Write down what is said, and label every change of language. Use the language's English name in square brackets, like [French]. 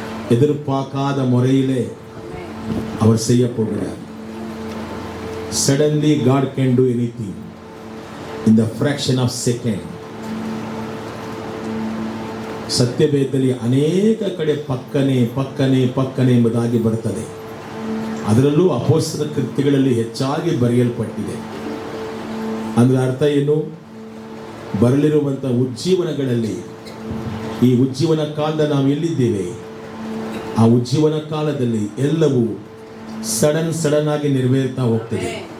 [Tamil] எதிர்பார்க்காத முறையிலே அவர் செய்ய போகிறார். [English] Suddenly God can do anything in the fraction of second. [Kannada] ಸತ್ಯವೇದದಲ್ಲಿ ಅನೇಕ ಕಡೆ ಪಕ್ಕನೆ ಪಕ್ಕನೆ ಪಕ್ಕನೆ ಎಂಬುದಾಗಿ ಬರುತ್ತದೆ. ಅದರಲ್ಲೂ ಅಪೊಸ್ತಲರ ಕೃತ್ಯಗಳಲ್ಲಿ ಹೆಚ್ಚಾಗಿ ಬರೆಯಲ್ಪಟ್ಟಿದೆ. ಅಂದ್ರೆ ಅರ್ಥ ಏನು? ಬರಲಿರುವಂಥ ಉಜ್ಜೀವನಗಳಲ್ಲಿ, ಈ ಉಜ್ಜೀವನ ಕಾಲದ ನಾವು ಎಲ್ಲಿದ್ದೇವೆ, ಆ ಉಜ್ಜೀವನ ಕಾಲದಲ್ಲಿ ಎಲ್ಲವೂ ಸಡನ್ ಆಗಿ ನೆರವೇರ್ತಾ ಹೋಗ್ತದೆ.